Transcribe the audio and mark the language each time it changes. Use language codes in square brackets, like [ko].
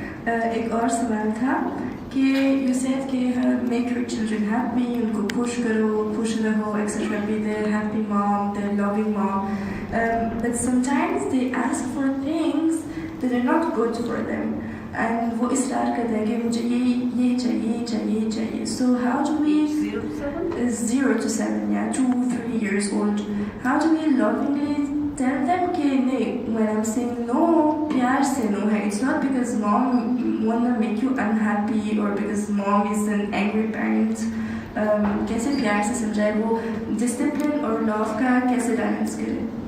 [ur] ایک اور سوال تھا کہ [en] you said [ur] کہ [en] make your children happy، [ur] ان کو خوش کرو، خوش رہو، etc. [en] Be their happy mom, their loving mom. But sometimes they ask for things that are not good for them. [ur] And وہ اصرار کرتا ہے کہ مجھے یہ چاہیے. [en] So how do we 0 to 7, yeah, 2-3 years old, how do we lovingly tell them [ur] کہ نہیں, [en] when I'm saying no, [ur] پیار سے [en] no ہے. It's not because mom wanna make you unhappy or because mom is an angry parent. [ur] کیسے پیار سے سمجھائے, وہ ڈسپلن اور لو کا کیسے بیلنس کرے.